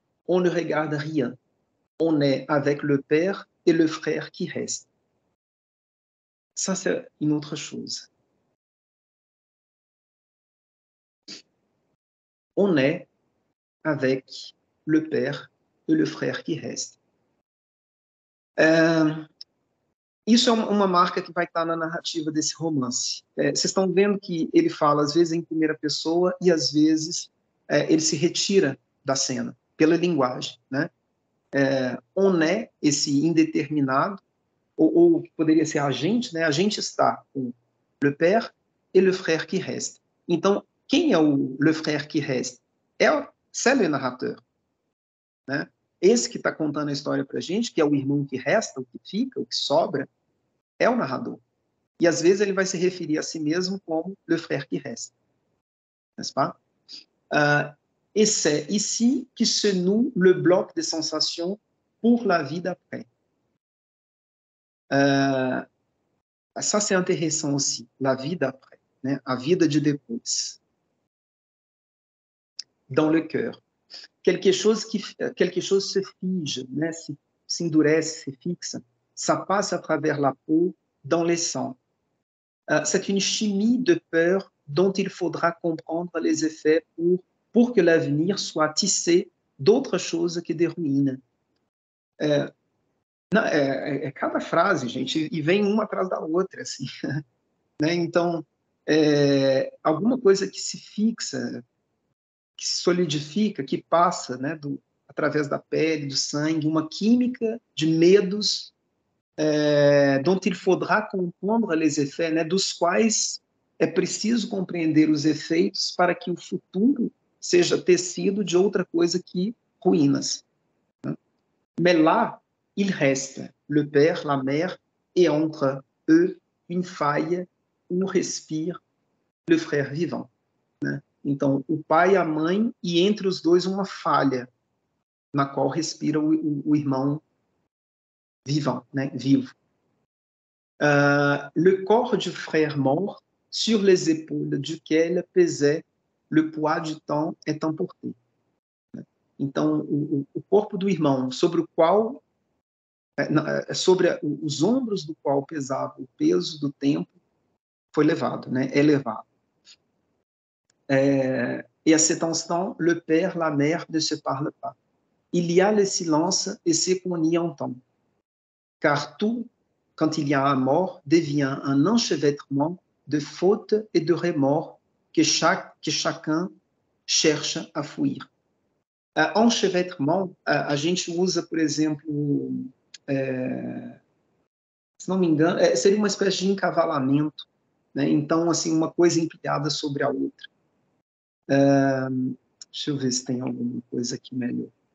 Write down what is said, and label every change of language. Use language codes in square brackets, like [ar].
[fr] On ne regarde rien. On est avec le père et le frère qui restent. Ça, c'est une autre chose. On est avec le père e le frère que resta. [pt] Isso é uma marca que vai estar na narrativa desse romance. Vocês estão vendo que ele fala, às vezes, em primeira pessoa e, às vezes, ele se retira da cena, pela linguagem. Né? On est, esse indeterminado, ou poderia ser a gente, né? A gente está com [fr] le père et le frère qui reste. [pt] Então, quem é o [fr] le frère qui reste? C'est le narrateur. [pt] Né? Esse que está contando a história para a gente, que é o irmão que resta, o que fica, o que sobra, é o narrador. E às vezes ele vai se referir a si mesmo como [fr] le frère qui reste. N'est-ce pas? Et c'est ici que se noue le bloc de sensations pour la vie d'après. Ça, c'est intéressant aussi, la vie d'après, né? [pt] A vida de depois. [fr] Dans le cœur. Quelque chose se fige, né? [pt] se endurece, se fixa, [fr] ça passe à travers la peau, dans les sangs. C'est une chimie de peur dont il faudra comprendre les effets pour que l'avenir soit tissé d'autres choses que des ruínas. [pt] Cada frase, gente, e vem uma atrás da outra, assim. Né? Então, alguma coisa que se fixa, que se solidifica, que passa, né, através da pele, do sangue, uma química de medos [fr] dont il faudra comprendre les effets, [pt] né, dos quais é preciso compreender os efeitos para que o futuro seja tecido de outra coisa que ruínas. Né? [fr] Mais là, il reste le père, la mère, et entre eux une faille où respire le frère vivant. [pt] Né? Então, o pai e a mãe, e entre os dois uma falha, na qual respira o irmão vivant, né? Vivo. [fr] Le corps du frère mort, sur les épaules duquel pesait le poids du temps, est emporté. [pt] Então, o corpo do irmão, sobre o qual, sobre os ombros do qual pesava o peso do tempo, foi levado, né? É levado. [fr] Et à cet instant, le père, la mère ne se parlent pas. Il y a le silence et c'est qu'on y entend. Car tout, quand il y a un mort, devient un enchevêtrement de fautes et de remords que chacun cherche a fuir. [pt] Enchevêtrement, a gente usa, por exemplo, se não me engano, seria uma espécie de encavalamento, né? Então, assim, uma coisa empilhada sobre a outra. Deixa eu ver se tem alguma coisa aqui melhor.